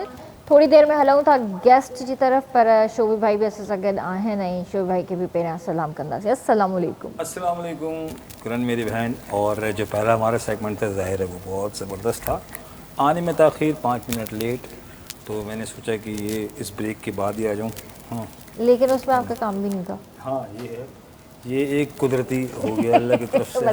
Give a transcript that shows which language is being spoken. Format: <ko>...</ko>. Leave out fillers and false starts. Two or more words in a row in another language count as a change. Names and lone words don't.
<sd>थोड़ी देर में हलूं था गेस्ट की तरफ, पर शोभी भाई भी असां सां गॾु आहिनि ऐं शोभी भाई के भी पहिरियां सलाम कंदासीं।</sd> <ar>السلام علیکم. السلام علیکم</ar> <ur>کرن میری بہن. اور جو پہلا ہمارا سیگمنٹ تھا ظاہر ہے وہ بہت زبردست تھا. آنے میں تاخیر 5 منٹ لیٹ، تو میں نے سوچا کہ یہ اس بریک کے بعد ہی آ جاؤں. हाँ لیکن اس میں آپ کا کام بھی نہیں تھا. ہاں یہ ایک قدرتی ہو گیا اللہ کی طرف سے.</ur>